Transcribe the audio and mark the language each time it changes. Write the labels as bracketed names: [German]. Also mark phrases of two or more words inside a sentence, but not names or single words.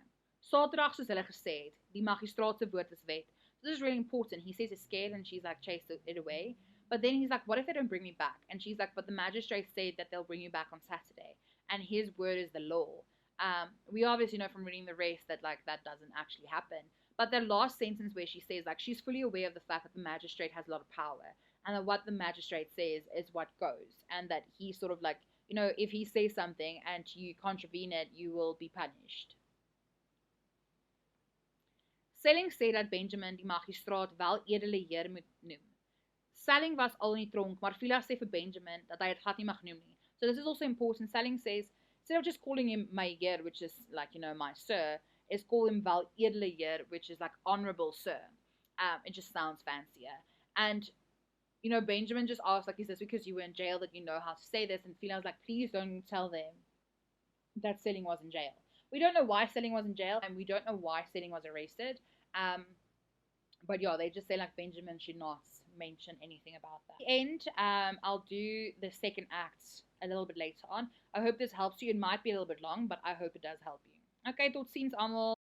[Afrikaans] Saterdag soos hulle gesê het, die magistraat se woord is wet. [English] This is really important. He says it's scared and she's like chased it away. But then he's like, what if they don't bring me back? And she's like, but the magistrate said that they'll bring you back on Saturday. And his word is the law. We obviously know from reading the rest that like that doesn't actually happen. But the last sentence where she says like she's fully aware of the fact that the magistrate has a lot of power. And that what the magistrate says is what goes. And that he sort of like, if he says something and you contravene it, you will be punished. [Afrikaans] Selling sê dat Benjamin die magistraat wel edele heer moet noem. Selling was al in die tronk, maar Fila sê vir Benjamin dat hy het glad nie mag noem nie. [English] So this is also important. Selling says, instead of just calling him [Afrikaans] my heer, [English] which is like, my sir, is call him [Afrikaans] wel edele heer, [English] which is like honorable sir. It just sounds fancier. And, Benjamin just asked, like he says, because you were in jail that you know how to say this. And Fila was like, please don't tell them that Selling was in jail. We don't know why Selling was in jail, and we don't know why Selling was arrested. But yeah, they just say like Benjamin should not mention anything about that. At the end, I'll do the second act a little bit later on. I hope this helps you. It might be a little bit long, but I hope it does help you. [Afrikaans] Okay, tot ziens almal.